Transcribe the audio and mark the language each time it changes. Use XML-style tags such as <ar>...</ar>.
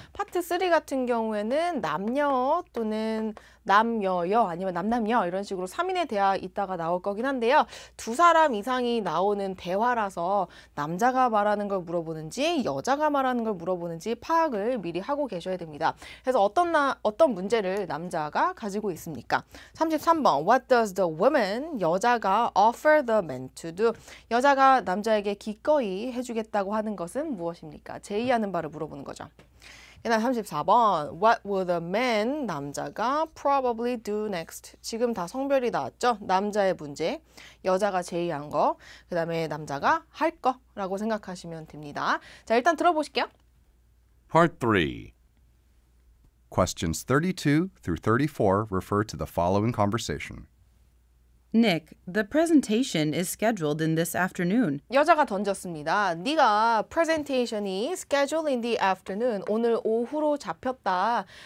<ko>파트 3 같은 경우에는 남녀 또는 남여여 아니면 남남여 이런 식으로 3인의 대화 있다가 나올 거긴 한데요. 두 사람 이상이 나오는 대화라서 남자가 말하는 걸 물어보는지 여자가 말하는 걸 물어보는지 파악을 미리 하고 계셔야 됩니다. 그래서 어떤 문제를 남자가 가지고 있습니까?</ko> <en>33번 What does the woman</en> <ko>여자가</ko> <en>offer the man to do?</en> <ko>여자가 남자에게 기꺼이 해주겠다고 하는 것은 무엇입니까? 제의하는 바를 물어보는 거죠.</ko> <en>그 다음 34번 What will the man</en> <ko>남자가</ko> <en>probably do next?</en> <ko>지금 다 성별이 나왔죠? 남자의 문제, 여자가 제의한 거, 그 다음에 남자가 할 거라고 생각하시면 됩니다. 자, 일단 들어보실게요.</ko> <en>Part 3. Questions 32 through 34 refer to the following conversation. Nick, the presentation is scheduled in this afternoon.</en> <ko>여자가 던졌습니다. 네가 presentation이</ko> <en>scheduled in the afternoon</en> <ko>오늘 오후로 잡혔다.</ko>